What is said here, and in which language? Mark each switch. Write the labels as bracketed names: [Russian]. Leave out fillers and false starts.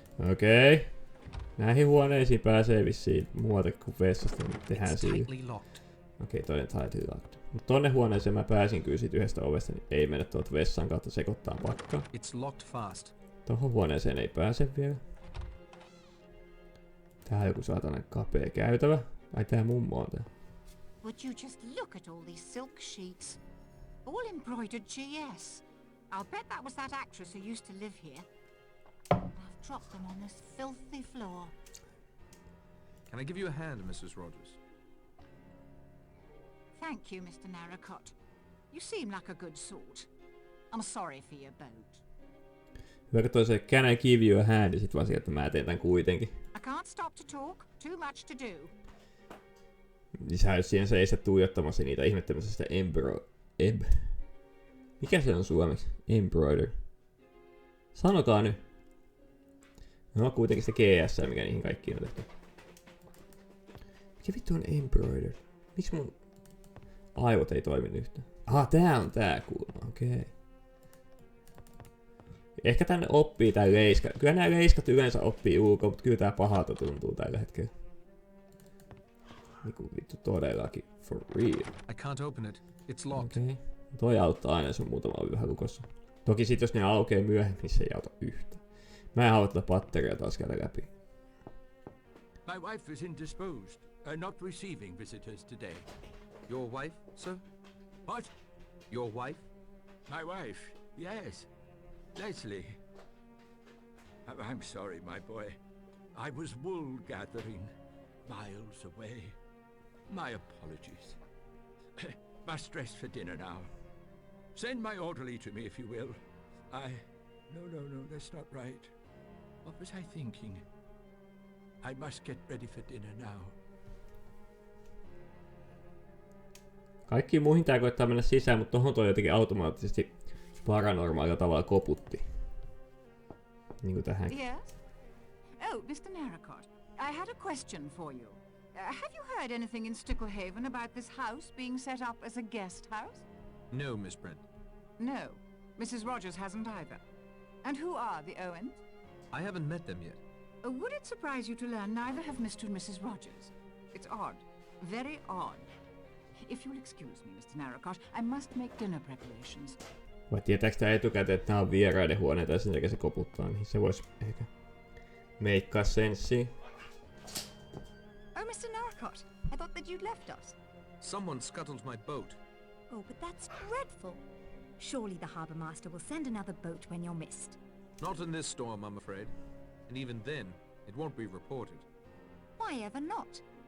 [Finnish] Okei. Näihin huoneisiin pääsee vissiin muuta kuin vessasta. Niin tehdään siinä. Okei, toinen [English] tightly locked. [Finnish] Mut tonne huoneeseen mä pääsin kyllä siitä yhdestä ovesta, niin ei mennä tuolta vessan kautta sekoittaa pakkaa. Tohon huoneeseen ei pääse vielä. Tää on joku saatanan kapea käytävä. Ai tää mummo on tää. [English] Would you just look at all these silk sheets? All embroidered GS. I'll bet that was that actress who used to live here. I've dropped them on this filthy floor. Can I give you a hand, Mrs. Rogers? Thank you, Mr. Narracott. You seem like a good sort. I'm sorry for your boat. [Finnish] Hyvä, kun toi se [English] can I give you a hand, [Finnish] ja sit vaan sieltä mä teen tän kuitenkin. [English] I can't stop to talk. Too much to do. [Finnish] Niin sä oot siihen seistä tuijottamassa niitä ihmettämässä sitä Mikä se on suomeksi? Embroider. Sanokaa nyt. No kuitenkin se GS, mikä niihin kaikkiin on tehty. Mikä vittu on embroider? Miksi mun aivot ei toimi yhtään? Aha, tää on tää kuulemma, okei. Okay. Ehkä tänne oppii tää leiska. Kyllä nää leiskat yleensä oppii UK, mutta kyllä tää pahalta tuntuu tällä hetkellä. Niinku vittu todellakin, [English] for real. I can't open it. It's locked. Okay. [Finnish] Toi auttaa aina, jos on muutama yhä lukossa. Toki sit jos ne aukeaa myöhemmin, niin se ei auta yhtään. Mä en halua tätä patteria taas käydä läpi. [English] My wife is indisposed, not receiving visitors today. Your wife, sir? What? Your wife? My wife? Yes. Leslie. I'm sorry, my boy. I was wool gathering, miles away. My apologies. Must dress for dinner now. Send my orderly to me if you will. No, that's not right. What was I thinking? I must get ready for dinner now. [Finnish] Kaikkiin muihin tää koittaa mennä sisään, mutta tohon toi jotenkin automaattisesti paranormaalilla tavalla koputti. Niinku tähän. [English] Yes? Oh, Mr. Narracott, I had a question for you. Have you heard anything in Sticklehaven about this house being set up as a guest house? No, Miss Brent. No. Mrs. Rogers hasn't either. And who are the Owens? I haven't met them yet. Would it surprise you to learn neither have Mr. and Mrs. Rogers? It's odd. Very odd. If you'll excuse me, Mr. Narracott, I must make dinner preparations. [Finnish] Vai tietääks tää etukäteen, että nää on vieraiden huoneita ja sen takia se koputtaa, niin se vois ehkä meikkaa senssiä. [English] Oh, Mr. Narracott, I thought that you'd left us. Someone scuttled my boat. Oh, but that's dreadful. Surely the harbour master will send another boat when you're missed. Not in this storm, I'm afraid. And even then, it won't be reported. Why ever not?